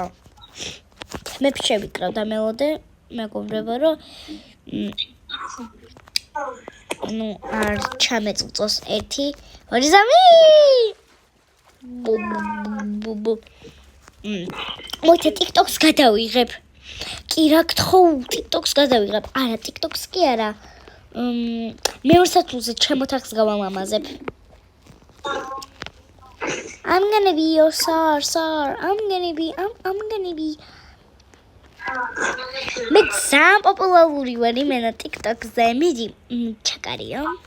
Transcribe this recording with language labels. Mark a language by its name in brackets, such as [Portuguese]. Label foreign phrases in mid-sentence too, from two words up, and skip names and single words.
[Georgian] მე შევიკრავ და მელოდე მეგობრებო რომ ну არ ჩამეწუწოს 1 2 3 მოიცა TikTok-ს გადავიღებ. კი რა გთხოვ, TikTok-ს გადავიღებ. არა, TikTok-ს კი არა. მეორე სათულზე ჩემ ოთახს გავამამაზებ. [English] I'm gonna be your star. I'm gonna be [Georgian] მე ძალიან პოპულარული ვარ იმენა TikTok-ზე. მიდი, ჩაკარიო.